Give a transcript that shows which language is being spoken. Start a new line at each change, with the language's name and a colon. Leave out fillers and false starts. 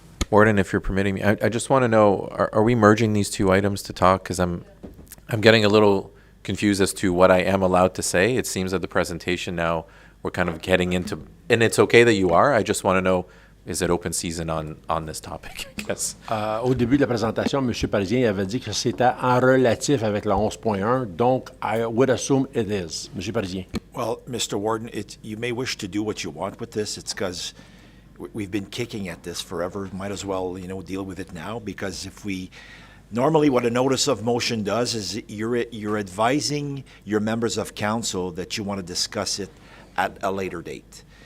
English: Warden, if you're permitting me, I just want to know, are we merging these two items to talk? Because I'm getting a little confused as to what I am allowed to say. It seems that the presentation now, we're kind of getting into, and it's okay that you are, I just want to know, is it open season on this topic, I guess?
French: Au début de la présentation, M. Parisien avait dit que c'était en relatif avec la 11.1, donc
English: I would assume it is.
French: M. Parisien.
English: Well, Mr. Warden, you may wish to do what you want with this. It's because we've been kicking at this forever. Might as well, deal with it now, because normally what a notice of motion does is you're advising your members of council that you want to discuss it at a later date.